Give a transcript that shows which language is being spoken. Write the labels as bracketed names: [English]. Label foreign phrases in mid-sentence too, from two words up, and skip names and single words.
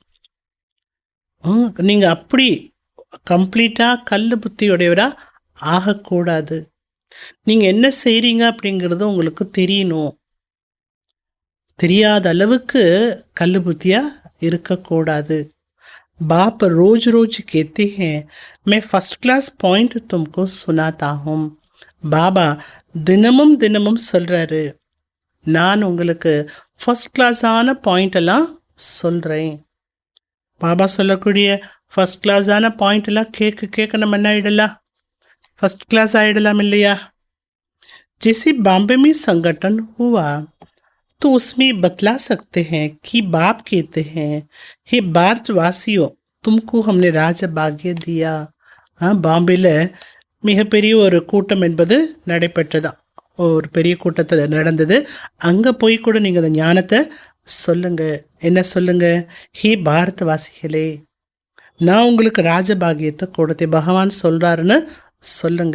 [Tamil] நீங்கள் அப்படி கம்ப்ளீட்டாக கல் புத்தியுடையவராக ஆகக்கூடாது. நீங்கள் என்ன செய்கிறீங்க அப்படிங்கிறது உங்களுக்கு தெரியணும். தெரியாத அளவுக்கு கல் புத்தியாக இருக்கக்கூடாது. [Hindi] बाप रोज रोज कहते हैं मैं [English] first class point [Hindi] तुमको सुनाता हूँ. [Tamil] பாபா தினமும் தினமும் சொல்கிறாரு, நான் உங்களுக்கு [English] first class points [Tamil] சொல்கிறேன். பாபா சொல்லக்கூடிய [English] first class points [Tamil] கேட்க நம்ம என்ன ஆகிடலாம்? [English] first class [Tamil] ஆகிடலாம் இல்லையா? [Hindi] जैसे बॉम्बे में संगठन हुआ तो उसमें बतला सकते हैं कि बाप कहते हैं, हे भारतवासियों, तुमको हमने ராஜபாகிய दिया. [Tamil] பாம்பேல மிகப்பெரிய ஒரு கூட்டம் என்பது நடைபெற்றதாம். ஒரு பெரிய கூட்டத்தில் நடந்தது. அங்கே போய் கூட நீங்கள் அந்த ஞானத்தை சொல்லுங்க. என்ன சொல்லுங்க? ஹே பாரதவாசிகளே, நான் உங்களுக்கு ராஜபாகியத்தை கொடுத்தேன், பகவான் சொல்கிறாருன்னு சொல்லுங்க.